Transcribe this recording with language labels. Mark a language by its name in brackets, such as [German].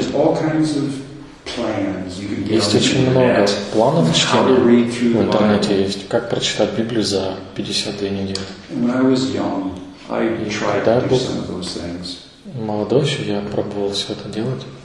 [English] There's all kinds of plans you can get. [Russian] Есть очень много планов чтения. В интернете есть. Как прочитать Библию за 52 недели? [English] When I was young, I tried to do some of those things. [Russian] Молодой еще я пробовал все это делать.